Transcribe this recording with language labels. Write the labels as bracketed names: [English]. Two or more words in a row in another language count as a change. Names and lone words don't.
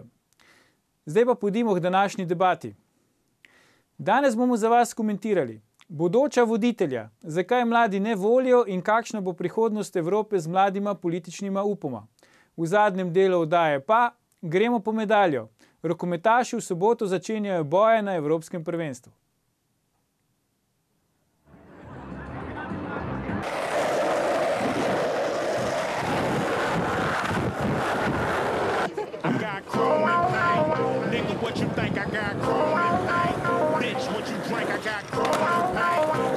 [Slovenian] Zdaj pa pojdimo k današnji debati. Danes bomo za vas komentirali bodoča voditelja, zakaj mladi ne volijo in kakšna bo prihodnost Evrope z mladima političnima upoma. V zadnjem delu oddaje pa gremo po medaljo. Rokometaši v soboto začenjajo boje na Evropskem prvenstvu. [English] What you think I got chrome and paint? Bitch, what you drink? I got chrome and paint.